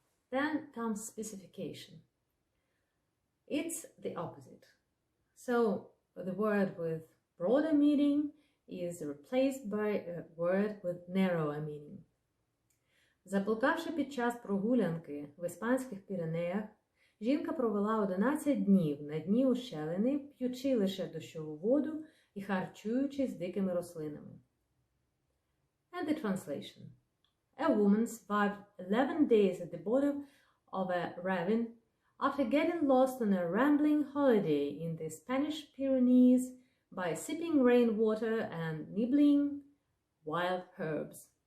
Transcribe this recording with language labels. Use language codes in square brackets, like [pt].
[en] Then comes specification. It's the opposite. So the word with broader meaning is replaced by a word with narrower meaning. [uk] Заблукавши під час прогулянки в іспанських Піренеях, жінка провела 11 днів на дні ущелини, п'ючи лише дощову воду і харчуючись дикими рослинами. [en] And the translation. A woman survived 11 days at the bottom of a ravine after getting lost on a rambling holiday in the Spanish Pyrenees by sipping rainwater and nibbling wild herbs.